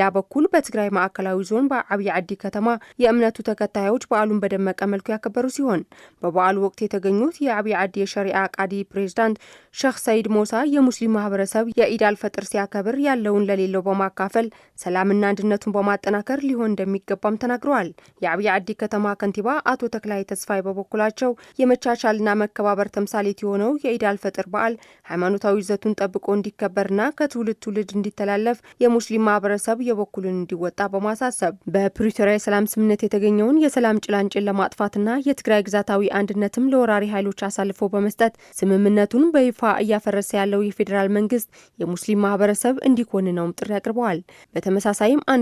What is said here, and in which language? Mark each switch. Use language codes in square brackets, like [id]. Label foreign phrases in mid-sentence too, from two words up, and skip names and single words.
[am] በኩል በትግራይ ማዕከላዊ ዞን በአብይ ዓዲ ከተማ የእምነቱ ተከታዮች በዓሉን በደመቀ መልኩ ያከበሩ ሲሆን በበዓሉ ወቅት የተገኙት የአብይ ዓዲ የሸሪዓ ቃዲ ፕሬዝዳንት ሼህ ሰይድ ሞሳ የሙስሊም ማህበረሰብ የኢድ አልፈጥር ሲያከብር ያለውን ለሌለው በማካፈል ሰላምና አንድነቱን በማጠናከር ሊሆን እንደሚገባም ተናግረዋል። የአብይ ዓዲ ከተማ ከንቲባ አቶ ተክላይ ተስፋይ በበኩላቸው የመቻቻልና መከባበር ተምሳሌት የሆነው የኢድ አልፈጥር በዓል ሃይማኖታዊ ይዘቱን ጠብቆ እንዲከበርና ከትውልድ ትውልድ እንዲተላለፍ የሙስሊም ማህበረሰብ የበኩሉን እንዲወጣ በማሳሰብ በፕሪቶሪያ የሰላም ስምምነት የተገኘውን የሰላም ጭላንጭል ለማጥፋትና የትግራይ ግዛታዊ አንድነትም ለወራሪ ኃይሎች አሳልፎ በመስጠት ስምምነቱን በይፋ እያፈረሰ ያለው የፌዴራል መንግስት የሙስሊም ማህበረሰብ እንዲኮንነውም ጥሪ አቅርበዋል። በተመሳሳይም